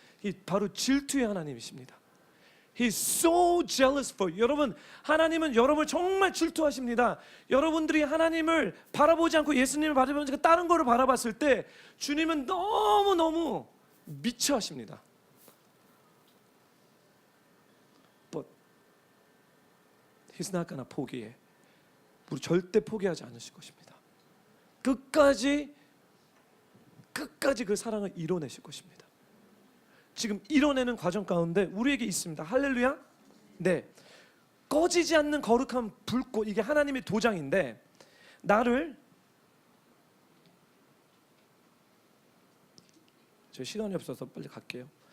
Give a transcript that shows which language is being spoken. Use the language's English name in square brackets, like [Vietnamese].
[Korean] 이 바로 질투의 하나님이십니다. [English] He's so jealous for you. [Korean] 여러분, 하나님은 여러분을 정말 질투하십니다. 여러분들이 하나님을 바라보지 않고 예수님을 바라보지 않고 다른 거를 바라봤을 때 주님은 너무너무 미쳐하십니다. [English] But He's not gonna [Korean] 포기해. 우리 절대 포기하지 않으실 것입니다. 끝까지 그 사랑을 이뤄내실 것입니다. 지금 이뤄내는 과정 가운데 우리에게 있습니다. 할렐루야. 네, 꺼지지 않는 거룩한 불꽃, 이게 하나님의 도장인데 나를, 저 시간이 없어서 빨리 갈게요.